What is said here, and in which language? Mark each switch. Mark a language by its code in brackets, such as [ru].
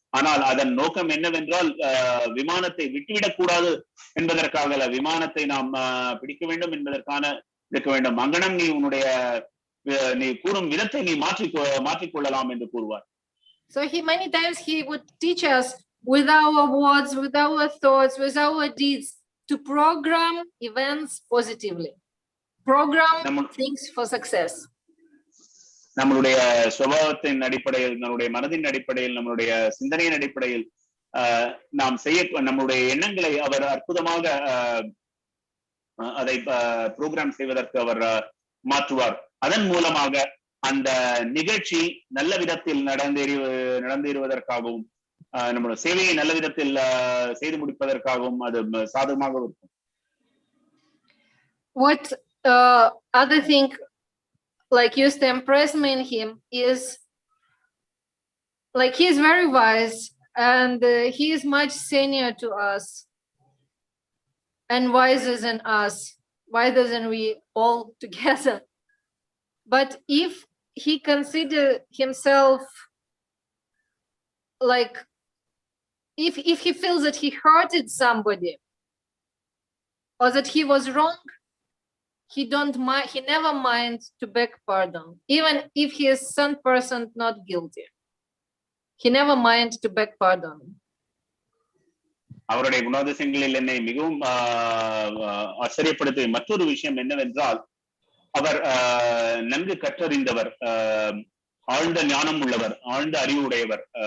[ta] ஆனால் அதன் நோக்கம் என்னவென்றால் விமானத்தை விட்டுவிடக் கூடாது என்பதற்காக, விமானத்தை நாம் பிடிக்க வேண்டும் என்பதற்கான இருக்க வேண்டும். அங்கனம் நீ கூறும் விதத்தை நீ மாற்றிக்கொள்ளலாம் என்று கூறுவார். [en] So many times he would teach us with our words, with our thoughts, with our deeds to program events positively. Program things for success. [ta] நம்மளுடைய சுபாவத்தின் அடிப்படையில், நம்முடைய மனதின் அடிப்படையில், நம்மளுடைய சிந்தனையின் அடிப்படையில் நாம் நம்முடைய எண்ணங்களை அவர் அற்புதமாக அதை ப்ரோக்ராம் செய்வதற்கு அவர் மாற்றுவார். அதன் மூலமாக அந்த நிகழ்ச்சி நல்ல விதத்தில் நடந்தேறுவதற்காகவும் நம்முடைய சேவையை நல்ல விதத்தில் செய்து முடிப்பதற்காகவும் அது சாதகமாக இருக்கும். [en] What other thing like used to impress me in him is like he is very wise and he is much senior to us and wiser than us. why doesn't we all together? But if he consider himself like, if he feels that he hurted somebody or that he was wrong, he never minds to beg pardon, even if he is 100% not guilty. He never minds to beg pardon. [ta] அவருடைய குணாதிசயங்களில் என்னை மிகவும் ஆச்சரியப்படுத்திய மற்றொரு விஷயம் என்னவென்றால், அவர் நன்கு கற்றறிந்தவர், ஆழ்ந்த ஞானம் உள்ளவர், ஆழ்ந்த அறிவுடையவர்.